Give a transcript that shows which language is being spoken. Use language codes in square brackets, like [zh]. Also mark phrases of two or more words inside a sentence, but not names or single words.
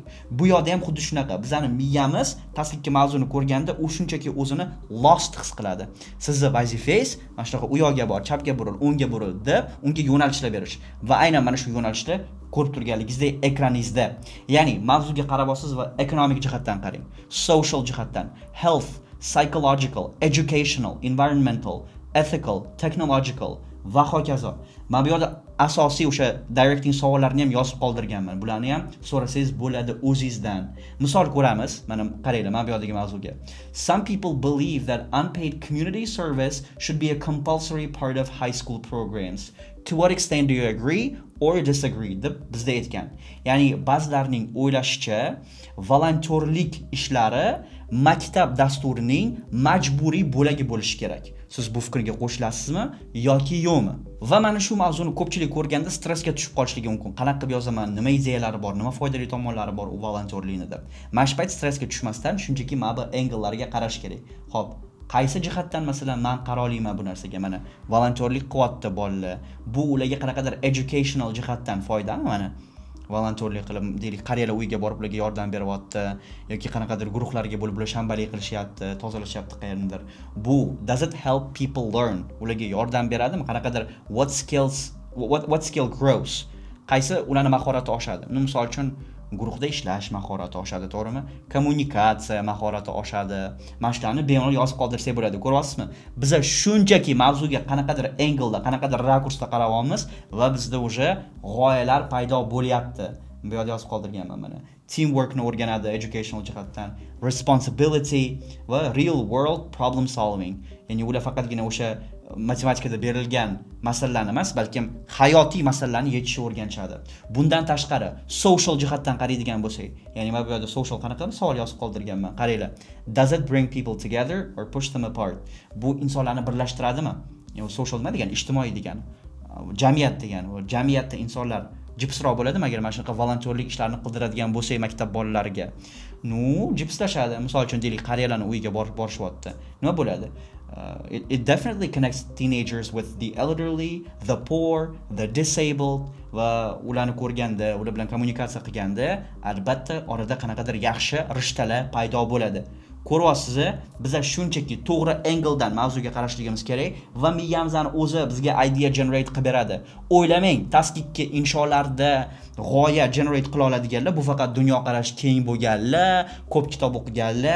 [uz] Bu yoqda ham xuddi shunaqa. Bizning miyamiz task 2 mavzuni ko'rganda u shunchaki o'zini lost his qiladi. Sizni vazifangiz mana shunaqa u yoqqa bor, chapga buril, o'ngga buril deb unga yo'nalishlar berish. Va aynan mana shu yo'nalishda ko'rib turganligingizdek ekraningizda. Ya'ni mavzuga qarab olasiz va ekonomik jihatdan qarang, social jihatdan, [en] health, psychological, educational, environmental, ethical, technological [uz] va hokazo. Men bu yerda asosiy o'sha directing savollarni ham yozib qoldirganman. Bularni ham so'rasangiz bo'ladi o'zingizdan. Misol ko'ramiz. Mana qaranglar, men bu yerdagi mavzuga. [en] Some people believe that unpaid community service should be a compulsory part of high school programs. To what extent do you agree or disagree? [uz] deb bizda aytgan. Ya'ni ba'zilarning o'ylashicha volontyorlik ishlari maktab dasturining majburiy bo'lagi bo'lishi kerak. Siz bu fikrga qo'shilasizmi yoki yo'qmi? Va mana shu mavzuni ko'pchilik ko'rganda stressga tushib qolishligi mumkin. Qanaqa qilib yozaman, nima ideyalari bor, nima foydali tomonlari bor u volontyorlikni deb. Mana shu payt stressga tushmasdan shunchaki mana bu anglelarga qarash kerak. Xo'p, qaysi jihatdan masalan men qarolayman bu narsaga? Mana volontyorlik qilyapti bolalar. Bu ularga qanaqadir educational jihatdan foydami mana? Volontyorlik qilib, deylik, qariyalar uyiga borib ularga yordam beryapti yoki qanaqadir guruhlarga bo'lib ular shanbalik qilishyapti, tozalashyapti qayerdadir. [en] Bu does it help people learn? [uz] Ularga yordam beradimi? [en] Qanaqadir what skills what skill grows? [uz] Qaysi ularning mahorati oshadi? Misol uchun guruhda ishlash mahorati oshadi, to'g'rimi? Kommunikatsiya mahorati oshadi. Mana shularni bemalol yozib qoldirsak bo'ladi. Ko'ryapsizmi? Biz shunchaki mavzuga qanaqadir angle-da, qanaqadir rakursda qarayapmiz va bizda o'sha g'oyalar paydo bo'lyapti. Bu yerda yozib qoldirganman mana. Teamworkni o'rganadi educational jihatdan, responsibility va [en] real world problem solving. [uz] Ya'ni ular faqatgina o'sha matematikada berilgan masalalarni emas, balkim hayotiy masalalarni yechishni o'rganishadi. Bundan tashqari, social jihatdan qaraydigan bo'lsak, ya'ni mana bu yerda social qanaqa savol yozib qoldirganman. Qaranglar. [en] Does it bring people together or push them apart? [uz] Bu insonlarni birlashtiradimi? Ya'ni social nima degani? Ijtimoiy degani. Jamiyat degani. Jamiyatda insonlar jipsroq bo'ladimi agar mana shunaqa volontyorlik ishlarini qildiradigan bo'lsak maktab bolalariga? Jipslashadi. Misol uchun deylik, qariyalarning uyiga borishyapti. Nima bo'ladi? [en] It definitely connects teenagers with the elderly, the poor, the disabled [uz] va ularni ko'rganda, ular bilan kommunikatsiya qilganda albatta orada qanaqadir yaxshi rishtalar paydo bo'ladi. Ko'ryapsiz, biz shunchaki to'g'ri angle-dan mavzuga qarashligimiz kerak va miyamizning o'zi bizga [en] idea generate [uz] qilib beradi. O'ylamang, tasdiqki insholarda g'oya generate qila oladiganlar bu faqat dunyoqarashi keng bo'lganlar, ko'p kitob o'qiganlar.